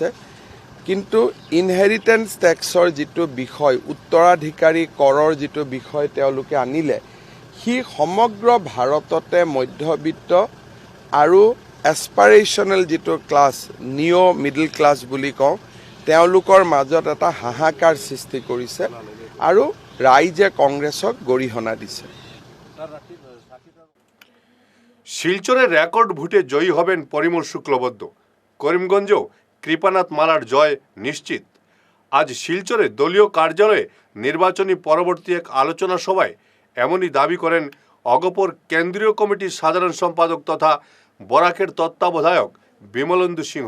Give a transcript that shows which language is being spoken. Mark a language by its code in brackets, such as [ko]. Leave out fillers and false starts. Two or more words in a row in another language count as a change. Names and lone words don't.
[as] কিন্তু [en] inheritance tax [as] যিটো বিষয়, উত্তৰাধিকাৰী কৰৰ যিটো বিষয় তেওঁলোকে আনিলে, সি সমগ্ৰ ভাৰততে মধ্যবিত্ত আৰু এছপাৰেশ্যনেল যিটো ক্লাছ, [en] neo middle class [as] বুলি কওঁ, তেওঁলোকৰ মাজত এটা হাহাকাৰ সৃষ্টি কৰিছে আৰু ৰাইজে কংগ্ৰেছক গৰিহণা দিছে। [bn] শিলচরে রেকর্ড ভোটে জয়ী হবেন পরিমল শুক্লবৈদ্য। করিমগঞ্জেও কৃপানাথ মালার জয় নিশ্চিত। আজ শিলচরে দলীয় কার্যালয়ে নির্বাচনী পরবর্তী এক আলোচনা সভায় এমনই দাবি করেন অগপর কেন্দ্রীয় কমিটির সাধারণ সম্পাদক তথা বরাকের তত্ত্বাবধায়ক বিমলেন্দু সিংহ।